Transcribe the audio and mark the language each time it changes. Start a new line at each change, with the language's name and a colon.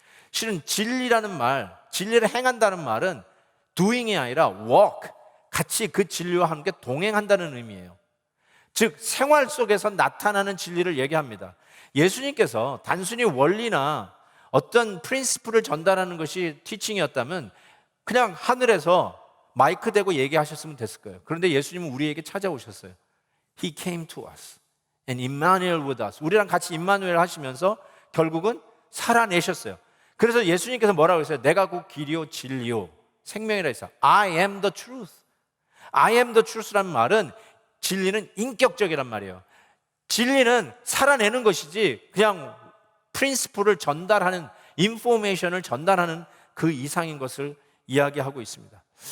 Korean: 실은 진리라는 말, 진리를 행한다는 말은 doing이 아니라 walk, 같이 그 진리와 함께 동행한다는 의미예요. 즉 생활 속에서 나타나는 진리를 얘기합니다. 예수님께서 단순히 원리나 어떤 프린시플을 전달하는 것이 티칭이었다면 그냥 하늘에서 마이크 대고 얘기하셨으면 됐을 거예요. 그런데 예수님은 우리에게 찾아오셨어요.
English: He came to us and Emmanuel with us.
Korean: 우리랑 같이 임마누엘 하시면서 결국은 살아내셨어요. 그래서 예수님께서 뭐라고 했어요? 내가 곧 길이요 진리요 생명이라 했어요.
English: I am the truth. I am the truth
Korean: 라는 말은, 진리는 인격적이란 말이에요. 진리는 살아내는 것이지 그냥 프린시플을 전달하는, 인포메이션을 전달하는 그 이상인 것을 이야기하고 있습니다.